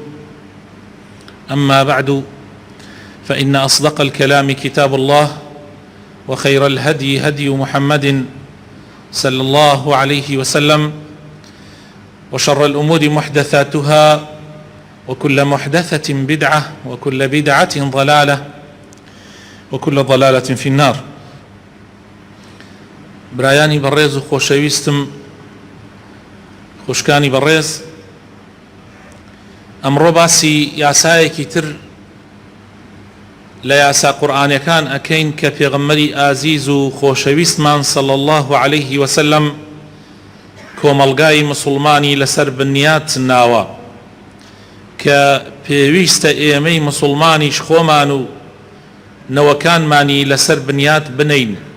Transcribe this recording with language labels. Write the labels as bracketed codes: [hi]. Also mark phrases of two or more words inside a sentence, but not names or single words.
[ar] أما بعد، فإن أصدق الكلام كتاب الله، وخير الهدي هدي محمد صلى الله عليه وسلم، وشر الأمور محدثاتها، وكل محدثة بدعة، وكل بدعة ضلالة، وكل ضلالة في النار. [ckb] برایانی بەڕێز و خۆشەویستم، خوشکانی بەڕێز، ئەمڕۆ باسی یاسایەکی تر لە یاسا قورئانیەکان ئەکەین کە پێغەمبەری ئازیز و خۆشەویستمان [ar] صلی الله عليه وسلم [ckb] کۆمەڵگای مسلمانی لەسەر بنیات ناوە، کە پێویستە ئێمەی مسلمانیش خۆمان و نەوەکانمانی لەسەر بنیات بنین.